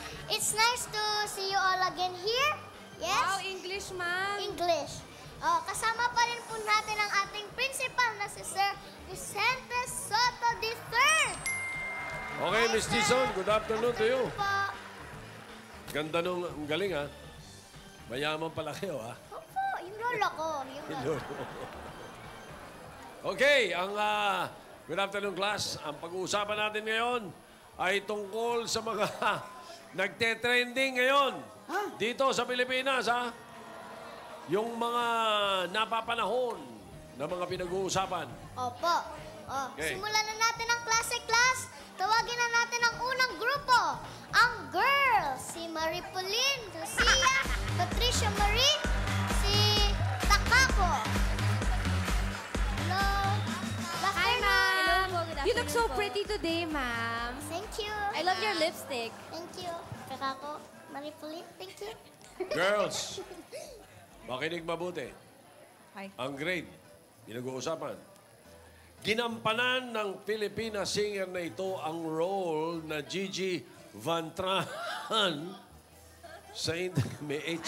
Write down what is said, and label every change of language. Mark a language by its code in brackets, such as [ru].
[en] It's nice to see you all again here. Yes? Wow, English, ma'am. [tl] English. Oh, kasama pa rin po natin ang ating principal na si Sir Vicente Soto III. [en] Okay, Miss Tison, good afternoon to you. [tl] Po. Ganda nung ang galing, ha? Mayaman pala kayo, ha? Opo, yung lolo ko. Yung lolo. [en] Okay, ang good afternoon, class. [tl] Ang pag-uusapan natin ngayon ay tungkol sa mga nagte-trending ngayon dito sa Pilipinas, ha? Yung mga napapanahon na mga pinag-uusapan. Opo. Oh, Okay. simulan na natin ang classic class. Tawagin na natin ang unang grupo. Ang girls. Si Marie Pauline, Lucia, Patricia Marie, si Takako. Hello. [en] Hi, ma'am. You look so pretty today, ma'am. Thank you. I love your lipstick. Thank you. Takako, Marie Pauline, thank you. [tl] Girls, makinig mabuti. [en] Hi. [tl] Ang grade, pinag-uusapan. Ginampanan ng Filipina singer na ito ang role na Gigi Van Trahan sa may H.